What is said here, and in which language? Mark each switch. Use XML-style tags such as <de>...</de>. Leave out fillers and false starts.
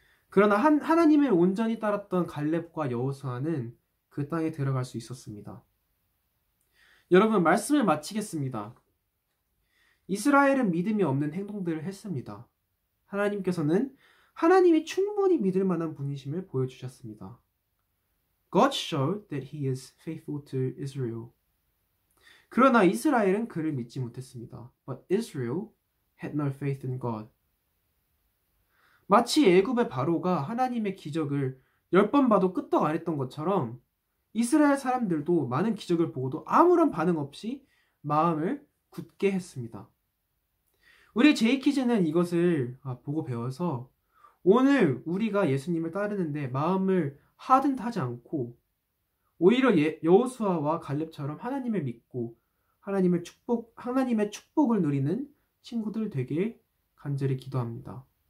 <ko>그러나 하나님을 온전히 따랐던 갈렙과 여호수아는 그 땅에 들어갈 수 있었습니다. 여러분, 말씀을 마치겠습니다. 이스라엘은 믿음이 없는 행동들을 했습니다. 하나님께서는 하나님이 충분히 믿을 만한 분이심을 보여주셨습니다.</ko> <en>God showed that he is faithful to Israel.</en> <ko>그러나 이스라엘은 그를 믿지 못했습니다.</ko> <en>But Israel had no faith in God.</en> <ko>마치 애굽의 바로가 하나님의 기적을 10번 봐도 끄떡 안 했던 것처럼 이스라엘 사람들도 많은 기적을 보고도 아무런 반응 없이 마음을 굳게 했습니다. 우리 제이키즈는 이것을 보고 배워서 오늘 우리가 예수님을 따르는데 마음을 하든하지 않고 오히려 여호수아와 갈렙처럼 하나님을 믿고 하나님의 축복을 누리는 친구들 되길 간절히 기도합니다.</ko>